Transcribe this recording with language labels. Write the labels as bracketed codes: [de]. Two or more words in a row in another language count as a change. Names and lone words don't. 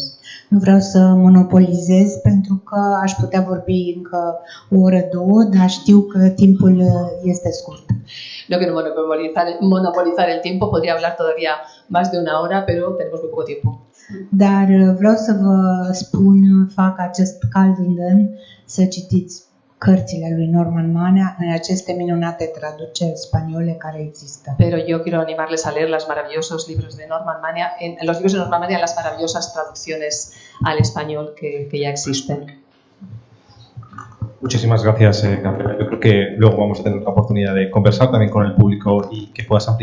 [ro] Nu vreau să monopolizez pentru că aș putea vorbi încă o oră, două, dar știu că timpul este scurt. [es] No quiero monopolizar el tiempo, podría hablar todavía más de una hora, pero tenemos muy poco tiempo. [ro] Dar vreau să vă spun, fac acest cald îndemn să citiți cărțile lui Norman Manea în aceste minunate traduceri spaniole care există. [es] Pero yo quiero animarles a leer los maravillosos libros de Norman Manea, los libros de Norman Manea en las maravillosas traducciones al español que ya existen. Muchísimas gracias, Gabriela. Yo creo que luego vamos a tener la oportunidad de conversar también con el público y que puedas ampliarnos.